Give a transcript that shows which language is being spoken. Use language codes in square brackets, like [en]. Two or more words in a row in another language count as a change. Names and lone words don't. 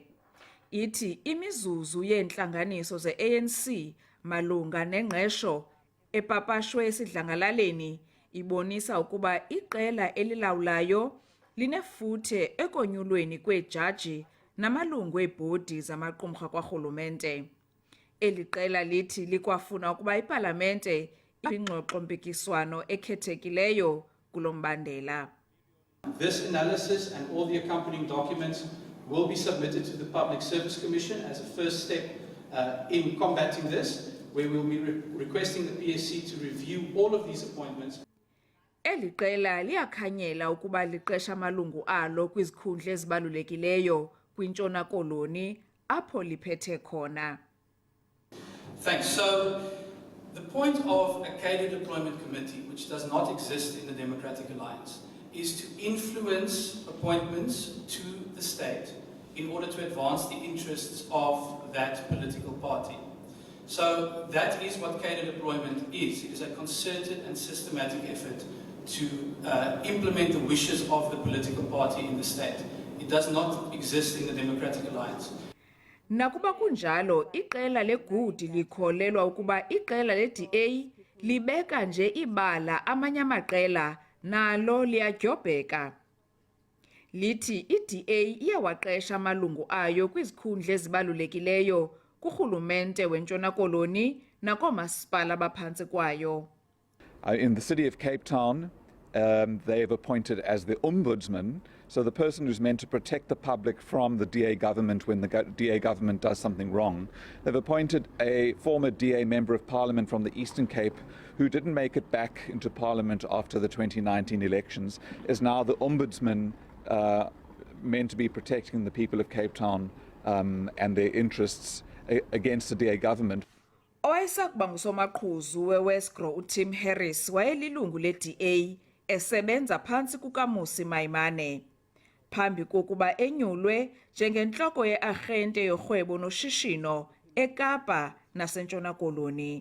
[xh] Ithi imizuzu yeentlanganiso zeANC malunga nengqesho epapashwe esidlangalaleni ibonisa ukuba iqela elilawulayo linefuthe ekonyulweni kweejaji namalungu eebhodi zamaqumrha kwarhulumente. Eliqela lithi likwafuna ukuba ipalamente ingxoxo-mpikiswano ekhethekileyo kulo mbandela. [en] This analysis and all the accompanying documents will be submitted to the Public Service Commission as a first step in combating this, where we'll be requesting the PSC to review all of these appointments. [xh] Eliqela liyakhanyela ukuba liqesha amalungu alo kwizikhundla ezibalulekileyo kwintshona koloni apho liphethe khona. [en] Thanks. So the point of a Cadre Deployment Committee, which does not exist in the Democratic Alliance, is to influence appointments to the state in order to advance the interests of that political party. So that is what Cadre Deployment is. It is a concerted and systematic effort to implement the wishes of the political party in the state. It does not exist in the Democratic Alliance. [xh] Nakuba kunjalo, iqela legudi likholelwa ukuba iqela leDA libeka nje ibala amanye amaqela nalo liyadyobheka. Lithi iDA iyawaqesha amalungu ayo kwizikhundla ezibalulekileyo kurhulumente wentshona koloni nakoomasipala abaphantsi kwayo. [en] In the city of Cape Town, they've appointed as the ombudsman, so the person who's meant to protect the public from the DA government when the DA government does something wrong. They've appointed a former DA member of parliament from the Eastern Cape who didn't make it back into parliament after the 2019 elections, is now the ombudsman meant to be protecting the people of Cape Town and their interests against the DA government. [xh] Owayesakuba ngusomaqhuzu weWesgro uTim Harris wayelilungu leDA esebenza phantsi kukaMusi Maimane. Phambi kokuba enyulwe njengentloko yearhente yorhwebo noshishino eKapa nasentshona koloni.